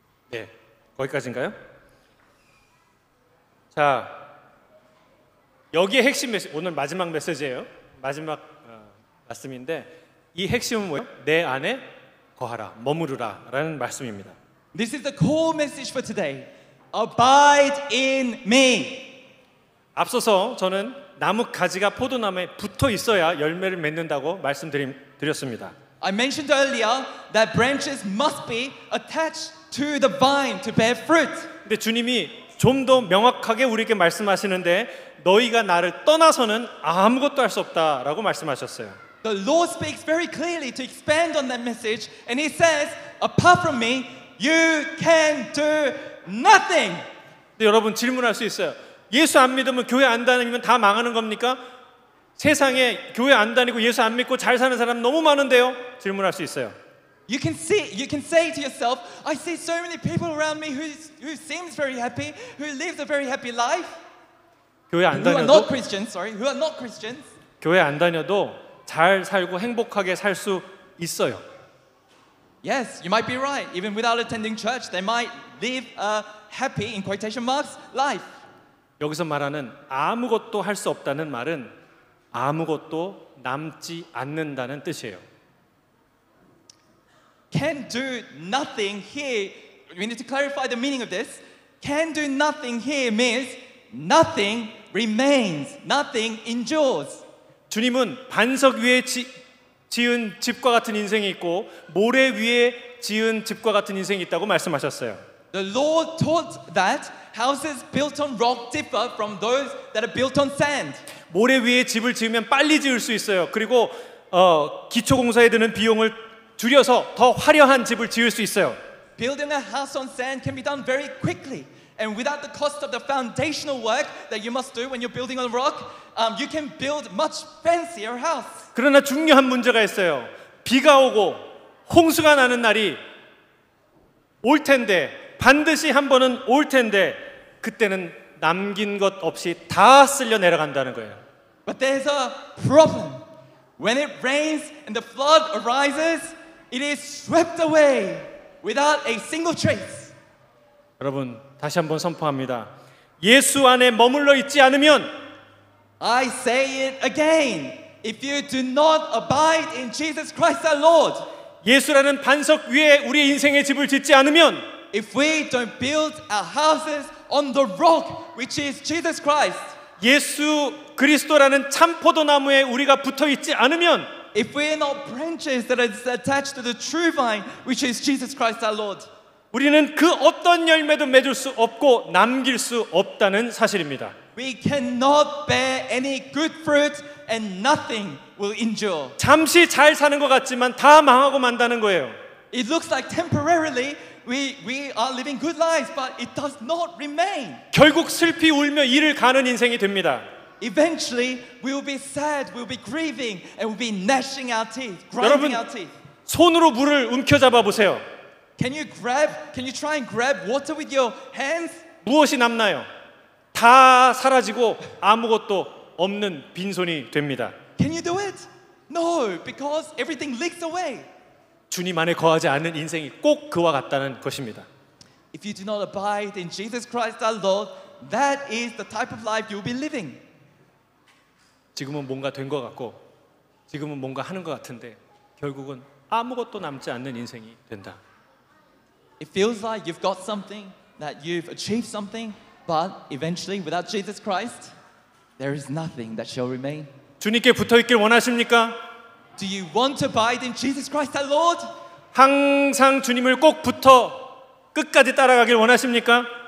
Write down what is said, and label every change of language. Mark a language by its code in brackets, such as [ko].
[ko] 네, 거기까지인가요? 자, 여기에 핵심 메시지, 오늘 마지막 메시지예요. 마지막 말씀인데 이 핵심은 뭐예요? 내 안에 거하라, 머무르라 라는 말씀입니다. [en] This is the core message for today. Abide in me. [ko] 앞서서 저는 나무 가지가 포도나무에 붙어 있어야 열매를 맺는다고 말씀드렸습니다. [en] I mentioned earlier that branches must be attached to the vine to bear fruit. [ko] 근데 주님이 좀 더 명확하게 우리에게 말씀하시는데 너희가 나를 떠나서는 아무것도 할 수 없다라고 말씀하셨어요. [en] The Lord speaks very clearly to expand on that message, and He says, apart from me, you can do nothing. [ko] 근데 여러분 질문할 수 있어요. 예수 안 믿으면 교회 안 다니면 다 망하는 겁니까? 세상에 교회 안 다니고 예수 안 믿고 잘 사는 사람 너무 많은데요? 질문할 수 있어요. [en] You can say to yourself, I see so many people around me who seems very happy, who lives a very happy life, [ko] 교회 안 [en] who are not Christians, who are not Christians. [ko] 교회 안 다녀도 잘 살고 행복하게 살 수 있어요. [en] Yes, you might be right. Even without attending church, they might live a happy, in quotation marks, life. [ko] 여기서 말하는 아무것도 할 수 없다는 말은 아무것도 남지 않는다는 뜻이에요. [en] Can do nothing here. We need to clarify the meaning of this. Can do nothing here means nothing remains, nothing endures. [ko] 주님은 반석 위에 지은 집과 같은 인생이 있고 모래 위에 지은 집과 같은 인생이 있다고 말씀하셨어요. [en] The Lord taught that houses built on rock differ from those that are built on sand. [ko] 모래 위에 집을 지으면 빨리 지을 수 있어요. 그리고 기초공사에 드는 비용을 줄여서 더 화려한 집을 지을 수 있어요. [en] Building a house on sand can be done very quickly. And without the cost of the foundational work that you must do when you're building on rock, you can build much fancier house. [ko] 그러나 중요한 문제가 있어요. 비가 오고 홍수가 나는 날이 올 텐데 반드시 한 번은 올 텐데 그때는 남긴 것 없이 다 쓸려 내려간다는 거예요. [en] But there's a problem. When it rains and the flood arises, it is swept away without a single trace. [ko] 여러분 다시 한번 선포합니다. 예수 안에 머물러 있지 않으면 [en] I say it again. If you do not abide in Jesus Christ our Lord, [ko] 예수라는 반석 위에 우리의 인생의 집을 짓지 않으면 [en] if we don't build our houses on the rock, which is Jesus Christ, [ko] 예수 그리스도라는 참 포도나무에 우리가 붙어 있지 않으면 [en] if we are not branches that are attached to the true vine, which is Jesus Christ our Lord, [ko] 우리는 그 어떤 열매도 맺을 수 없고 남길 수 없다는 사실입니다. [en] we cannot bear any good fruit and nothing will endure. [ko] 잠시 잘 사는 것 같지만 다 망하고 만다는 거예요. [en] It looks like temporarily we are living good lives, but it does not remain. [ko] 결국 슬피 울며 이를 가는 인생이 됩니다. [en] Eventually, we will be sad, we will be grieving, and we'll be gnashing our teeth, grinding our teeth. [ko] 손으로 물을 움켜잡아 보세요. [en] Can you try and grab water with your hands? [ko] 무엇이 남나요? 다 사라지고 아무것도 없는 빈손이 됩니다. [en] Can you do it? No, because everything leaks away. [ko] 주님 안에 거하지 않는 인생이 꼭 그와 같다는 것입니다. [en] If you do not abide in Jesus Christ our Lord, that is the type of life you will be living. [ko] 지금은 뭔가 된 것 같고 지금은 뭔가 하는 것 같은데 결국은 아무것도 남지 않는 인생이 된다. [en] It feels like you've got something, that you've achieved something, but eventually without Jesus Christ, there is nothing that shall remain. [ko] 주님께 붙어 있길 원하십니까? [en] Do you want to abide in Jesus Christ our Lord? [ko] 항상 주님을 꼭 붙어 끝까지 따라가길 원하십니까?